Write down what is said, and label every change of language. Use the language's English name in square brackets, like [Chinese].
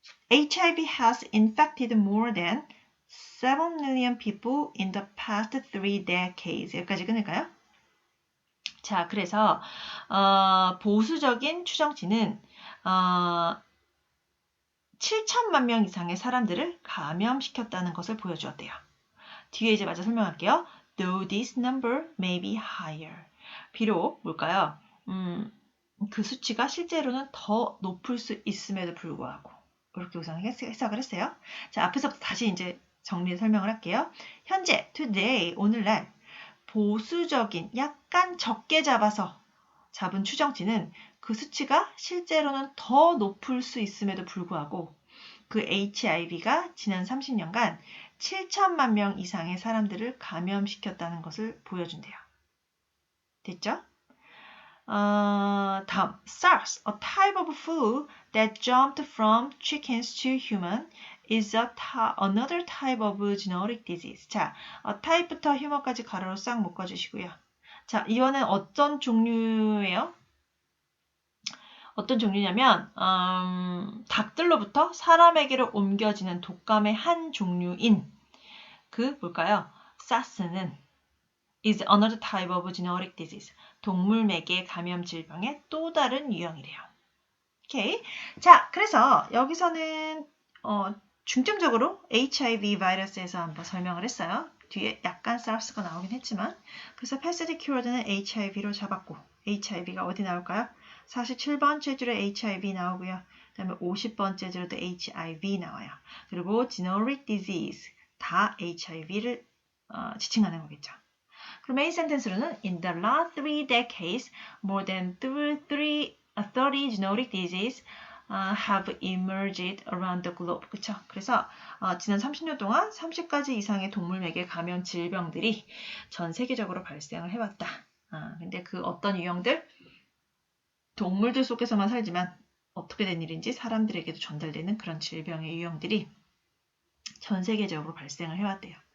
[English] HIV has infected more than 7 million people in the past 3 decades. [Korean] 여기까지 끊을까요? 자, 그래서 보수적인 추정치는 7천만 명 이상의 사람들을 감염시켰다는 것을 보여주었대요. 뒤에 이제 마저 설명할게요. [English] Though this number may be higher. [Korean] 비록 뭘까요? 그 수치가 실제로는 더 높을 수 있음에도 불구하고 이렇게 우선 해석을 했어요. 자, 앞에서부터 다시 이제 정리해 설명을 할게요. 현재, today, 오늘날 보수적인, 약간 적게 잡은 추정치는 그 수치가 실제로는 더 높을 수 있음에도 불구하고 그 HIV가 지난 30년간 7천만 명 이상의 사람들을 감염시켰다는 것을 보여준대요. 됐죠? 다음, [English] SARS, a type of flu that jumped from chickens to human, is another type of zoonotic disease. [Korean] 자, type부터 human까지 가로로 싹 묶어주시고요. 자, 이거는 어떤 종류예요? 어떤 종류냐면 닭들로부터 사람에게로 옮겨지는 독감의 한 종류인 그 뭘까요? [English] SARS는 is another type of zoonotic disease. [Korean] 동물 매개 감염 질병의 또 다른 유형이래요. 오케이. 자, 그래서 여기서는 중점적으로 HIV 바이러스에서 한번 설명을 했어요. 뒤에 약간 SARS가 나오긴 했지만 그래서 passed cured는 HIV로 잡았고 HIV가 어디 나올까요? 47번째 줄에 HIV 나오고요. 그 다음에 50번째 줄에도 HIV 나와요. 그리고 generic disease 다 HIV를 지칭하는 거겠죠. 그럼 메인 센텐스로는 [English] In the last 3 decades, more than 30 genetic diseases have emerged around the globe. [Korean] 그쵸? 그래서 지난 30년 동안 30가지 이상의 동물맥의 감염 질병들이 전 세계적으로 발생을 해왔다. 근데 그 어떤 유형들? 동물들 속에서만 살지만 어떻게 된 일인지 사람들에게도 전달되는 그런 질병의 유형들이 전 세계적으로 발생을 해왔대요.